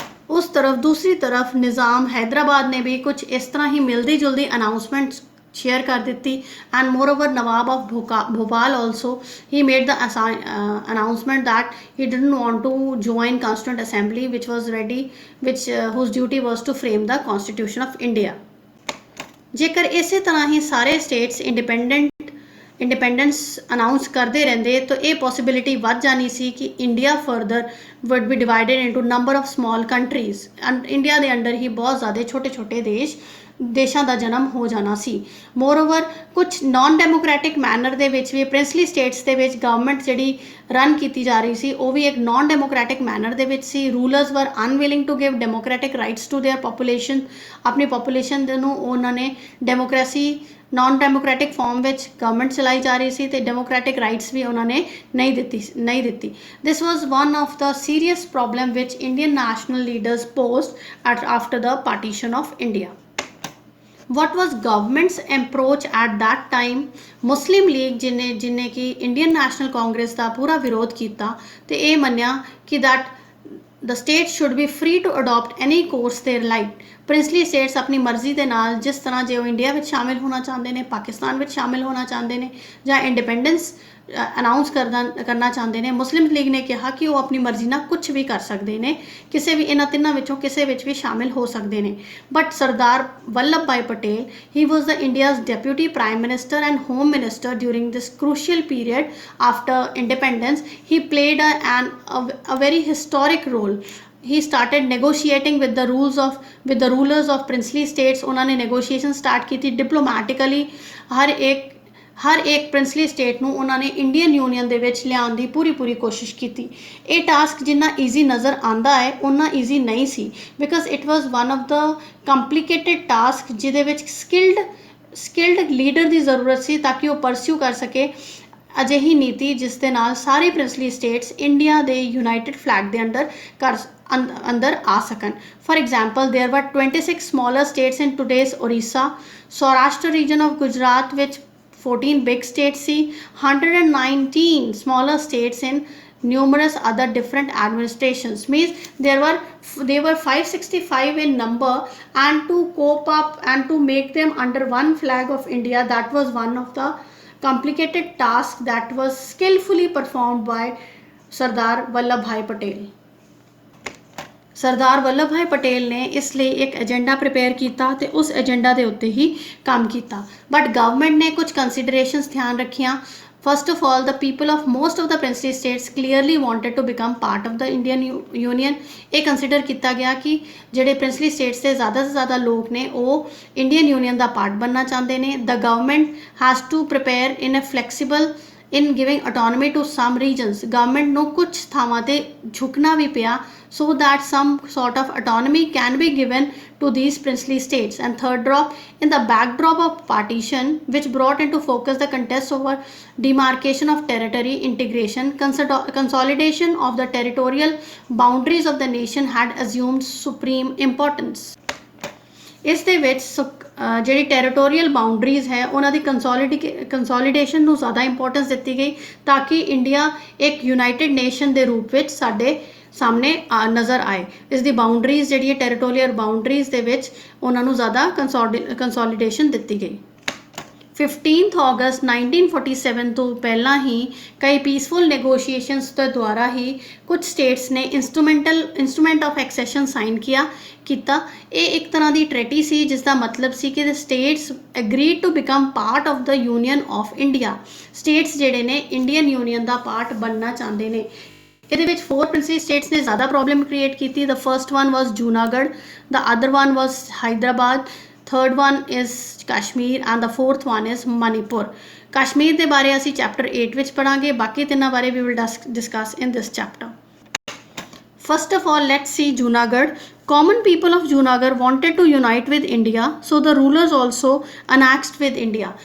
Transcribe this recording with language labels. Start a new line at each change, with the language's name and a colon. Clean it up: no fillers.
Hindi: उस तरफ दूसरी तरफ निज़ाम हैदराबाद ने भी कुछ इस तरह ही मिलती जुलती अनाउंसमेंट शेयर कर दी,
English: and moreover Nawab of Bhopal also he made the announcement that he didn't want to join Constituent Assembly which was ready, whose duty was to frame the Constitution of India।
Punjabi: ਜੇਕਰ ਇਸੇ ਤਰ੍ਹਾਂ ਹੀ ਸਾਰੇ status independent independence announce ਕਰਦੇ ਰਹਿੰਦੇ ਤਾਂ ਇਹ possibility ਵੱਧ ਜਾਣੀ ਸੀ ਕਿ
English: India further would be divided into number of small countries
Punjabi: and India ਦੇ ਅੰਡਰ ਹੀ ਬਹੁਤ ਜ਼ਿਆਦਾ ਛੋਟੇ ਛੋਟੇ ਦੇਸ਼ਾਂ ਦਾ ਜਨਮ ਹੋ ਜਾਣਾ ਸੀ। ਮੋਰਓਵਰ ਕੁਝ ਨਾਨ ਡੈਮੋਕ੍ਰੈਟਿਕ ਮੈਨਰ ਦੇ ਵਿੱਚ ਵੀ ਪ੍ਰਿੰਸਲੀ ਸਟੇਟਸ ਦੇ ਵਿੱਚ ਗਵਰਨਮੈਂਟ ਜਿਹੜੀ ਰਨ ਕੀਤੀ ਜਾ ਰਹੀ ਸੀ ਉਹ ਵੀ ਇੱਕ ਨਾਨ ਡੈਮੋਕ੍ਰੈਟਿਕ ਮੈਨਰ ਦੇ ਵਿੱਚ ਸੀ।
English: rulers were unwilling to give democratic rights to their population,
Punjabi: ਆਪਣੀ ਪੋਪੂਲੇਸ਼ਨ ਦੇ ਨੂੰ ਉਹਨਾਂ ਨੇ ਡੈਮੋਕ੍ਰੇਸੀ ਨਾਨ ਡੈਮੋਕ੍ਰੈਟਿਕ ਫਾਰਮ ਵਿੱਚ ਗਵਰਨਮੈਂਟ ਚਲਾਈ ਜਾ ਰਹੀ ਸੀ ਤੇ ਡੈਮੋਕ੍ਰੈਟਿਕ ਰਾਈਟਸ ਵੀ ਉਹਨਾਂ ਨੇ ਨਹੀਂ ਦਿੱਤੀ।
English: This was one of the serious problem which Indian national leaders posed after the partition of India. what was government's approach at that time?
Punjabi: Muslim League ਜਿਨੇ ਕਿ ਇੰਡੀਅਨ ਨੈਸ਼ਨਲ ਕਾਂਗਰਸ ਦਾ ਪੂਰਾ ਵਿਰੋਧ ਕੀਤਾ ਤੇ ਇਹ ਮੰਨਿਆ ਕਿ
English: that the state should be free to adopt any course they like।
Punjabi: Princely status ਆਪਣੀ ਮਰਜ਼ੀ ਦੇ ਨਾਲ ਜਿਸ ਤਰ੍ਹਾਂ ਜੇ ਉਹ ਇੰਡੀਆ ਵਿੱਚ ਸ਼ਾਮਿਲ ਹੋਣਾ ਚਾਹੁੰਦੇ ਨੇ, ਪਾਕਿਸਤਾਨ ਵਿੱਚ ਸ਼ਾਮਿਲ ਹੋਣਾ ਚਾਹੁੰਦੇ ਨੇ ਜਾਂ ਇੰਡੀਪੈਂਡੈਂਸ ਅਨਾਊਂਸ ਕਰਨਾ ਚਾਹੁੰਦੇ ਨੇ, ਮੁਸਲਿਮ ਲੀਗ ਨੇ ਕਿਹਾ ਕਿ ਉਹ ਆਪਣੀ ਮਰਜ਼ੀ ਨਾਲ ਕੁਝ ਵੀ ਕਰ ਸਕਦੇ ਨੇ, ਕਿਸੇ ਵੀ ਇਹਨਾਂ ਤਿੰਨਾਂ ਵਿੱਚੋਂ ਕਿਸੇ ਵਿੱਚ ਵੀ ਸ਼ਾਮਿਲ ਹੋ ਸਕਦੇ ਨੇ।
English: But Sardar Vallabh Bhai Patel, he was the India's deputy prime minister and home minister during this crucial period after independence. He played a very historic role. He started negotiating with the rulers of princely states।
Punjabi: ਉਹਨਾਂ ਨੇ negotiation start ਕੀਤੀ diplomatically। ਹਰ ਇੱਕ princely state ਨੂੰ ਉਹਨਾਂ ਨੇ Indian union ਦੇ ਵਿੱਚ ਲਿਆਉਣ ਦੀ ਪੂਰੀ ਕੋਸ਼ਿਸ਼ ਕੀਤੀ। ਇਹ ਟਾਸਕ ਜਿੰਨਾ ਈਜ਼ੀ ਨਜ਼ਰ ਆਉਂਦਾ ਹੈ ਉਨਾ ਈਜ਼ੀ ਨਹੀਂ ਸੀ,
English: because it was one of the complicated task
Punjabi: ਜਿਹਦੇ ਵਿੱਚ ਸਕਿਲਡ ਲੀਡਰ ਦੀ ਜ਼ਰੂਰਤ ਸੀ ਤਾਂ ਕਿ ਉਹ ਪਰਸਿਊ ਕਰ ਸਕੇ ਅਜਿਹੀ ਨੀਤੀ ਜਿਸ ਦੇ ਨਾਲ ਸਾਰੇ ਪ੍ਰਿੰਸਲੀ ਸਟੇਟਸ ਇੰਡੀਆ ਦੇ ਯੂਨਾਈਟਿਡ ਫਲੈਗ ਦੇ ਅੰਦਰ ਆ ਸਕਣ।
English: For example there were 26 smaller states in today's Orissa, Saurashtra region of Gujarat ਵਿੱਚ 14 big states see, 119 smaller states in numerous other different administrations, means they were 565 in number, and to cope up and to make them under one flag of India, that was one of the complicated tasks that was skillfully performed by Sardar Vallabhbhai Patel।
Punjabi: Sardar Vallabh ਭਾਈ ਪਟੇਲ ਨੇ ਇਸ ਲਈ ਇੱਕ agenda prepare ਕੀਤਾ ਤੇ ਉਸ agenda ਦੇ ਉੱਤੇ ਹੀ ਕੰਮ ਕੀਤਾ। ਬਟ ਗਵਰਨਮੈਂਟ ਨੇ ਕੁਝ ਕੰਸੀਡਰੇਸ਼ਨਸ ਧਿਆਨ ਰੱਖੀਆਂ।
English: First of all, the people of most of the princely states clearly wanted to become part of the Indian union.
Punjabi: ਇਹ ਕੰਸੀਡਰ ਕੀਤਾ ਗਿਆ ਕਿ ਜਿਹੜੇ ਪ੍ਰਿੰਸਲੀ ਸਟੇਟਸ ਦੇ ਜ਼ਿਆਦਾ ਤੋਂ ਜ਼ਿਆਦਾ ਲੋਕ ਨੇ ਉਹ ਇੰਡੀਅਨ ਯੂਨੀਅਨ ਦਾ ਪਾਰਟ ਬਣਨਾ ਚਾਹੁੰਦੇ ਨੇ।
English: The government has to prepare in a flexible in giving autonomy to some regions। government
Punjabi: ਨੂੰ ਕੁਝ ਥਾਵਾਂ ਤੇ ਝੁਕਣਾ ਵੀ ਪਿਆ
English: so that some sort of autonomy can be given to these princely states। and third drop, in the backdrop of partition which brought into focus the contest over demarcation of territory, integration, consolidation of the territorial boundaries of the nation had assumed supreme importance।
Punjabi: ਇਸ ਦੇ ਵਿੱਚ ਜਿਹੜੀ territorial boundaries ਹੈ ਉਹਨਾਂ ਦੀ consolidation ਨੂੰ ਜ਼ਿਆਦਾ importance ਦਿੱਤੀ ਗਈ ਤਾਂ ਕਿ ਇੰਡੀਆ ਇੱਕ ਯੂਨਾਈਟਿਡ ਨੇਸ਼ਨ ਦੇ ਰੂਪ ਵਿੱਚ ਸਾਡੇ ਸਾਹਮਣੇ ਨਜ਼ਰ ਆਏ। ਇਸ ਦੀ ਬਾਉਂਡਰੀਜ਼ ਜਿਹੜੀ ਹੈ ਟੈਰੀਟੋਰੀਅਲ ਬਾਉਂਡਰੀਜ਼ ਦੇ ਵਿੱਚ ਉਹਨਾਂ ਨੂੰ ਜ਼ਿਆਦਾ ਕੰਸੋਲੀਡੇਸ਼ਨ ਦਿੱਤੀ ਗਈ। 15 ਅਗਸਤ 1947 ਤੋਂ ਪਹਿਲਾਂ ਹੀ ਕਈ ਪੀਸਫੁਲ ਨੈਗੋਸ਼ੀਏਸ਼ਨਸ ਦੇ ਦੁਆਰਾ ਹੀ ਕੁਝ ਸਟੇਟਸ ਨੇ ਇੰਸਟਰੂਮੈਂਟ ਆਫ ਐਕਸੈਸ਼ਨ ਸਾਈਨ ਕੀਤਾ। ਇਹ ਇੱਕ ਤਰ੍ਹਾਂ ਦੀ ਟ੍ਰੈਟੀ ਸੀ ਜਿਸ ਦਾ ਮਤਲਬ ਸੀ ਕਿ
English: The states agreed to become part of the union of India.
Punjabi: Status ਜਿਹੜੇ ਨੇ ਇੰਡੀਅਨ ਯੂਨੀਅਨ ਦਾ ਪਾਰਟ ਬਣਨਾ ਚਾਹੁੰਦੇ ਨੇ। ਇਹਦੇ ਵਿੱਚ 4 ਪ੍ਰਿੰਸਲੀ ਸਟੇਟਸ ਨੇ ਜ਼ਿਆਦਾ ਪ੍ਰੋਬਲਮ ਕ੍ਰੀਏਟ ਕੀਤੀ।
English: The first one was Junagadh, the other one was Hyderabad, third one is Kashmir, and the fourth one is Manipur।
Punjabi: Kashmir ਦੇ ਬਾਰੇ ਅਸੀਂ ਚੈਪਟਰ 8 ਵਿੱਚ ਪੜਾਂਗੇ, ਬਾਕੀ ਤਿੰਨਾਂ ਬਾਰੇ
English: we will discuss in this chapter। First of all, let's see Junagadh। Common people of Junagadh wanted to unite with India, so the rulers also annexed with India।